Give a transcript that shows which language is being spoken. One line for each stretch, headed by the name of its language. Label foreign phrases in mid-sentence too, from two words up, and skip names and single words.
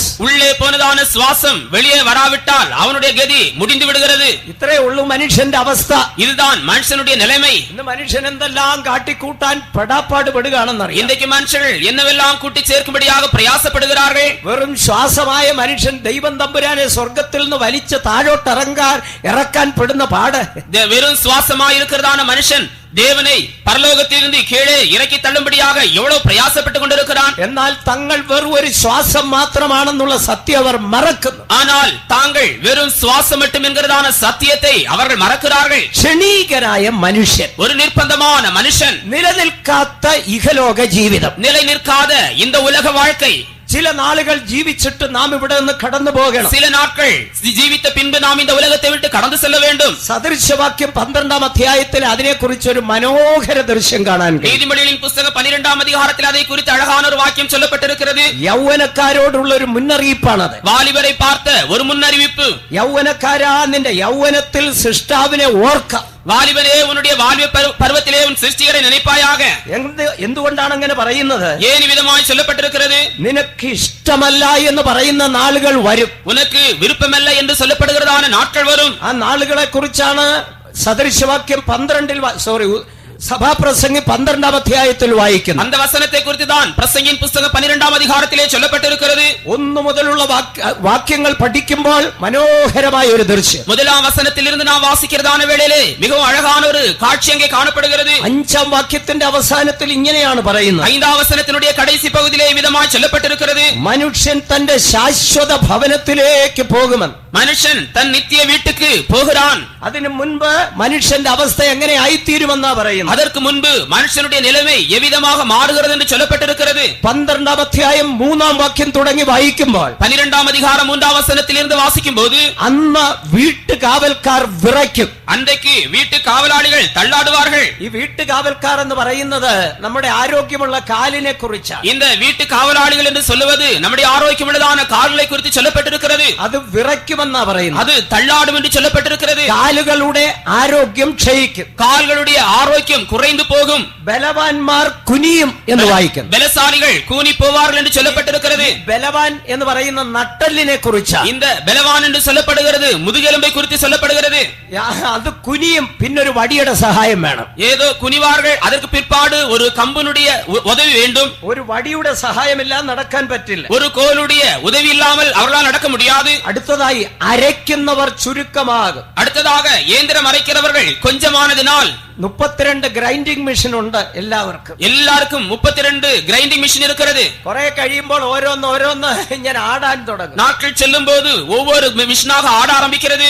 Tamil: உள்ளே போனதான சுவாசம் வெளியே வராவிட்டால் அவனுடைய கதி முடிந்து விடுகிறது.
Malayalam: ഇത്രേ ഉള്ളൂ മനുഷ്യന്റെ അവസ്ഥ.
Tamil: இதுதான் മനുഷ്യனுடைய நிலைமை.
Malayalam: ഇന്ന് മനുഷ്യൻ എന്തെല്ലാം കാട്ടിക്കൂട്ടാൻ പെടാപ്പാട് പെടുകയാണെന്നറിയാം.
Tamil: இன்றைக்கு மனுஷர்கள் என்னவெல்லாம் கூட்டி சேர்க்கும்படியாக பிரயாசப்படுகிறார்கள்.
Malayalam: വെറും ശ്വാസമായ മനുഷ്യൻ ദൈവം തമ്പുരാനെ സ്വർഗത്തിൽ നിന്ന് വലിച്ച് താഴോട്ട് ഇറക്കാൻ പെടുന്ന പാട്.
Tamil: வெறும் சுவாசமாய் இருக்கிறதான மனுஷன் தேவனை பரலோகத்திலிருந்து கீழே இறக்கி தள்ளும்படியாக எவ்வளவு பிரயாசப்பட்டுக் கொண்டிருக்கிறான்.
Malayalam: എന്നാൽ തങ്ങൾ വെറും ഒരു ശ്വാസം മാത്രമാണെന്നുള്ള സത്യം അവർ മറക്കുന്നു.
Tamil: ஆனால் தாங்கள் வெறும் சுவாசம் மட்டும் என்கிறதான சத்தியத்தை அவர்கள் மறக்கிறார்கள்.
Malayalam: ക്ഷണീകനായ മനുഷ്യൻ,
Tamil: ஒரு நிர்பந்தமான மனுஷன்,
Malayalam: നിലനിൽക്കാത്ത ഇഹലോക ജീവിതം,
Tamil: நிலை நிற்காத இந்த உலக வாழ்க்கை.
Malayalam: ചില നാളുകൾ ജീവിച്ചിട്ട് നാം ഇവിടെ നിന്ന് കടന്നു പോകണം.
Tamil: சில நாட்கள் ஜீவித்த பின்பு நாம் இந்த உலகத்தை விட்டு கடந்து செல்ல வேண்டும்.
Malayalam: സദൃശവാക്യം 12 അധ്യായത്തിൽ അതിനെക്കുറിച്ച് ഒരു മനോഹര ദൃശ്യം കാണാൻ കഴിയും.
Tamil: நீதிமொழிகளின் புத்தகம் 12 அதிகாரத்தில் அதை குறித்து அழகான ஒரு வாக்கியம் சொல்லப்பட்டிருக்கிறது.
Malayalam: യൗവനക്കാരോടുള്ള ഒരു മുന്നറിയിപ്പാണത്.
Tamil: வாலிபரை பார்த்த ஒரு முன்னறிவிப்பு.
Malayalam: യൗവനക്കാരാ, നിന്റെ യൗവനത്തിൽ സൃഷ്ടാവിനെ ഓർക്ക.
Tamil: வாலிபனே, உன்னுடைய வாலிப பருவத்திலே உன் சிருஷ்டிகரை நினைப்பாயாக.
Malayalam: എന്തുകൊണ്ടാണ് അങ്ങനെ പറയുന്നത്?
Tamil: ஏன் விதமாய் சொல்லப்பட்டிருக்கிறது?
Malayalam: നിനക്ക് ഇഷ്ടമല്ല എന്ന് പറയുന്ന നാളുകൾ വരും.
Tamil: உனக்கு விருப்பமல்ல என்று சொல்லப்படுகிறதான நாட்கள் வரும்.
Malayalam: ആ നാളുകളെ കുറിച്ചാണ് സദൃശവാക്യം 12 സഭാപ്രസംഗി 12-ാം അധ്യായത്തിൽ വായിക്കുന്നു.
Tamil: அந்த வசனத்தை குறித்து தான் பிரசங்கியின் புஸ்தகம் 12ஆம் அதிகாரத்திலே சொல்லப்பட்டிருக்கிறது.
Malayalam: 1 മുതലുള്ള വാക്യങ്ങൾ പഠിക്കുമ്പോൾ മനോഹരമായ ഒരു ദൃശ്യം.
Tamil: முதலாம் வசனத்திலிருந்து நாம் வாசிக்கிறதான வேளையிலே மிகவும் அழகான ஒரு காட்சி அங்கே காணப்படுகிறது.
Malayalam: 5-ാം വാക്യത്തിന്റെ അവസാനത്തിൽ ഇങ്ങനെയാണ് പറയുന്നത്.
Tamil: 5ஆம் வசனத்தினுடைய கடைசி பகுதியிலே விதமாய் சொல்லப்பட்டிருக்கிறது.
Malayalam: മനുഷ്യൻ തന്റെ ശാശ്വത ഭവനത്തിലേക്ക് പോകുമെന്ന്.
Tamil: மனுஷன் தன் நித்திய வீட்டுக்கு போகிறான்.
Malayalam: അതിനു മുൻപ് മനുഷ്യന്റെ അവസ്ഥ എങ്ങനെ ആയിത്തീരുമെന്നാ പറയുന്നത്.
Tamil: அதற்கு முன்பு மனுஷனுடைய நிலைமை எவ்விதமாக மாறுகிறது என்று சொல்லப்பட்டிருக்கிறது.
Malayalam: 12-ാം അധ്യായം 3-ാം വാക്യം തുടങ്ങി വായിക്കുമ്പോൾ
Tamil: 12ஆம் அதிகாரம் 3ஆம் வசனத்திலிருந்து வாசிக்கும் போது
Malayalam: അന്ന് വീട്ടുകാവൽക്കാർ വിറയ്ക്കും.
Tamil: அன்றைக்கு வீட்டு காவலாளிகள் தள்ளாடுவார்கள்.
Malayalam: ഈ വീട്ടുകാവൽക്കാർ എന്ന് പറയുന്നത് നമ്മുടെ ആരോഗ്യമുള്ള കാലിനെ കുറിച്ചാണ്.
Tamil: இந்த வீட்டு காவலாளிகள் என்று சொல்லுவது நம்முடைய ஆரோக்கியமுள்ளதான கால்களை குறித்து சொல்லப்பட்டிருக்கிறது.
Malayalam: അത് വിറയ്ക്കുമെന്നാ പറയുന്നത്.
Tamil: அது தள்ளாடும் என்று சொல்லப்பட்டிருக்கிறது.
Malayalam: കാലുകളുടെ ആരോഗ്യം ക്ഷയിക്കും.
Tamil: கால்களுடைய ஆரோக்கியம் குறைந்து போகும்.
Malayalam: ബലവാന്മാർ കുനിയും എന്ന് വായിക്കുന്നു.
Tamil: பலசாலிகள் கூனி போவார்கள் என்று சொல்லப்பட்டிருக்கிறது.
Malayalam: ബലവാൻ എന്ന് പറയുന്ന നട്ടലിനെ കുറിച്ചാണ്.
Tamil: இந்த பலவான் என்று சொல்லப்படுகிறது முதுகெலும்பை குறித்து சொல்லப்படுகிறது.
Malayalam: അത് കുനിയും, പിന്നൊരു വടിയുടെ സഹായം വേണം.
Tamil: ஏதோ குனிவார்கள், அதற்கு பிற்பாடு ஒரு கம்பனுடைய உதவி வேண்டும்.
Malayalam: ഒരു വടിയുടെ സഹായമില്ലാതെ നടക്കാൻ പറ്റില്ല.
Tamil: ஒரு கோலுடைய உதவி இல்லாமல் அவர்களால் நடக்க முடியாது.
Malayalam: അടുത്തതായി അരയ്ക്കുന്നവർ ചുരുക്കമാകും.
Tamil: அடுத்ததாக இயந்திரம் அரைக்கிறவர்கள் கொஞ்சமானதினால்
Malayalam: 32
English: grinding machine
Malayalam: ഉണ്ട് എല്ലാവർക്കും.
Tamil: எல்லாருக்கும் 32
English: grinding machine
Tamil: இருக்கிறது.
Malayalam: കുറെ കഴിയുമ്പോൾ ഓരോന്ന് ഇങ്ങനെ ആടാൻ തുടങ്ങും.
Tamil: நாட்கள் செல்லும் போது ஒவ்வொரு மிஷினாக ஆட ஆரம்பிக்கிறது.